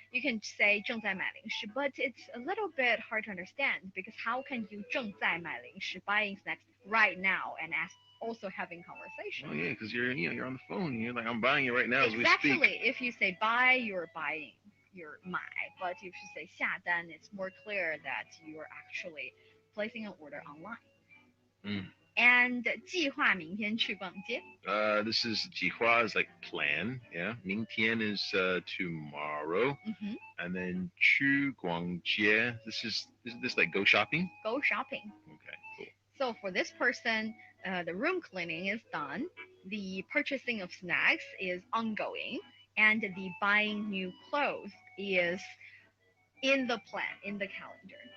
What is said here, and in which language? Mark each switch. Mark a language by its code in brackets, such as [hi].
[en] You can say [zh] 正在买零食, [en] but it's a little bit hard to understand because how can you 正在买零食 buying snacks right now and also having conversation? Oh yeah, because you're on the phone and you're like I'm buying it right now as we Exactly. speak. If you say buy, you're buying. You're 买, but if you say 下单, it's more clear that you are actually placing an order online. And [zh] 计划明天去逛街. [en] This is 计划 is like plan, yeah. 明天 is tomorrow. And then 去逛街 is this like go shopping? Go shopping. Okay, cool. So for this person, the room cleaning is done, the purchasing of snacks is ongoing, and the buying new clothes is in the plan, in the calendar.